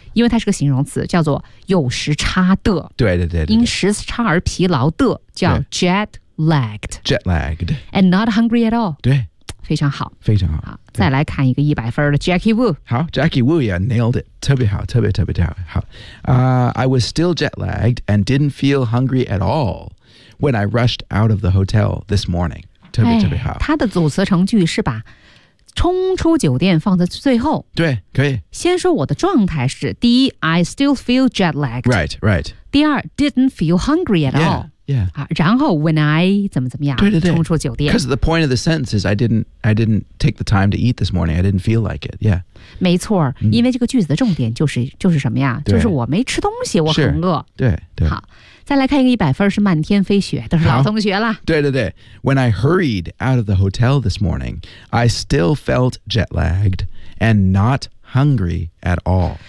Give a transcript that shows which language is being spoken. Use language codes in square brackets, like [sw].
[zh] 因为它是个形容词叫做有时差的。对对 对, 对, 对。因时差而疲劳的叫 jet lagged. [en] Jet lagged. And not hungry at all. [zh] 对。非常好。非常好。好再来看一个100分的 Jackie Wu。 [en] 好 Jackie Wu, yeah, nailed it. [zh] 特别好特别特别特别好。 [en] I was still jet lagged and didn't feel hungry at all when I rushed out of the hotel this morning. [zh] 特别特别好、哎、他的组词成句是把冲出酒店放在最后对可以先说我的状态是第一 [en] I still feel jet lagged Right, right [zh] 第二 [en] didn't feel hungry at all Yeah, yeah、 [zh] 啊、然后 [en] when I [zh] 怎么怎么样对对对冲出酒店 [en] Because the point of the sentence is I didn't take the time to eat this morning I didn't feel like it Yeah [zh] 没错、嗯、因为这个句子的重点就是什么呀就是我没吃东西我很饿对对好再来看一个一百分是漫天飞雪，都是老同学了。对对对 [en] ，When I hurried out of the hotel this morning, I still felt jet lagged and not hungry at all.